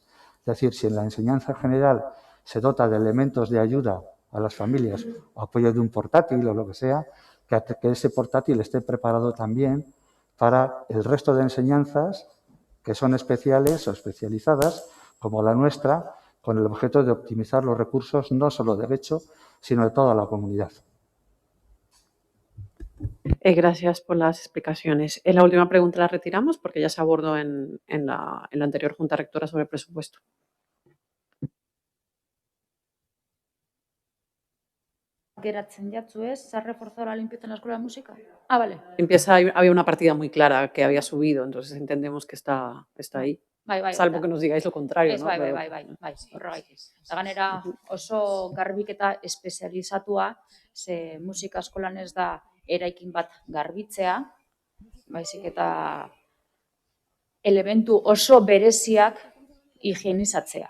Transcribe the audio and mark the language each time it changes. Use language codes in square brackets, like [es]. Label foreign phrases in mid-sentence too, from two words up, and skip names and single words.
[es] Es decir, si en la enseñanza general se dota de elementos de ayuda a las familias, o apoyo de un portátil o lo que sea, que ese portátil esté preparado también para el resto de enseñanzas que son especiales o especializadas, como la nuestra, con el objeto de optimizar los recursos no solo de Getxo, sino de toda la comunidad. Gracias por las explicaciones. La última pregunta la retiramos porque ya se abordó en la anterior Junta Rectora sobre el presupuesto. [eu] Geratzen jatzu ez, [es] se ha reforzado la limpieza en la escuela de música. Ah, vale. Había una partida muy clara que había subido, entonces entendemos que está ahí. [eu] Bai, [es] Salvo que nos digáis lo contrario, [eu] ez, [es] ¿no? [eu] bai, horregaitik. Eta ganera oso garbiketa espezializatua, ze musika eskolan ez da eraikin bat garbitzea, baizik eta elementu oso bereziak higienizatzea.